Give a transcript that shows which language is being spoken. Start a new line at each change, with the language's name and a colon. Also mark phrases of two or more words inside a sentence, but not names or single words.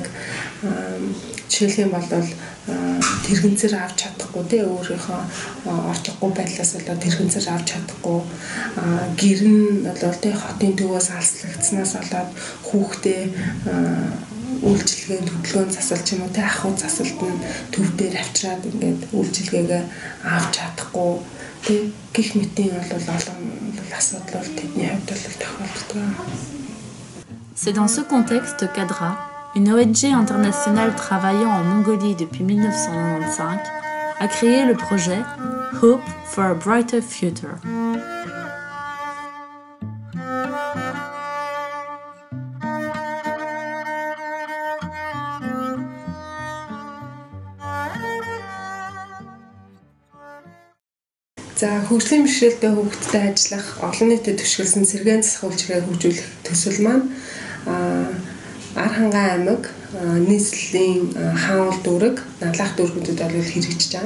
Mongolian: Жишээлх юм бол тэрэгэнцэр авч чадахгүй өөрийнхөө орлогогүй байдлаас болоод тэрэгэнцэр авч чадахгүй гэр нь бол хотын төвөөс алслагдсанаас болоод хүүхдээ үйлчилгээнд хөдөлгөөнд засалж юм уу ахуй засалт нь төв дээр авчираад ингээд үйлчилгээгээ авч чадахгүй гэх мэтийн бол олон асуудал тэдний хувьд бол тохиолддог.
French: C'est dans ce contexte qu'ADRA, une ONG internationale travaillant en Mongolie depuis 1995, a créé le projet Hope for a Brighter Future.
Mongolian: За хөгжлийн бэрхшээлтэй хүүхдтэй ажиллах олон нийтэд төшөөлсөн сэргээн засах үйлчилгээ хөгжүүлэх төсөл маань Ар хангаан аймаг нийслэлийн хаануул дүүрэг налах дүүргүүдэд бол хэрэгжиж байгаа.